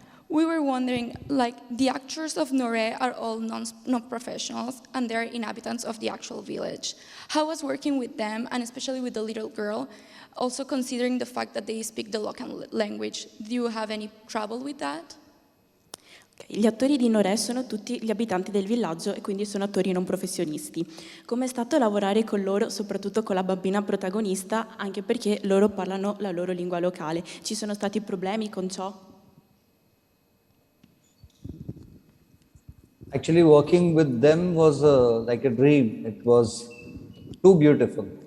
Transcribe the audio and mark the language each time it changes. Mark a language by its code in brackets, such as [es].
[en] We were wondering, like, the actors of Nore are all non-professionals, and they're inhabitants of the actual village. How was working with them, and especially with the little girl, Also considering the fact that they speak the local language, do you have any trouble with that? [it] Gli attori di Norè sono tutti gli abitanti del villaggio e quindi sono attori non professionisti. Com'è stato lavorare con loro, soprattutto con la bambina protagonista, anche perché loro parlano la loro lingua locale? Ci sono stati problemi con ciò? [en] Actually, working with them was like a dream. It was too beautiful.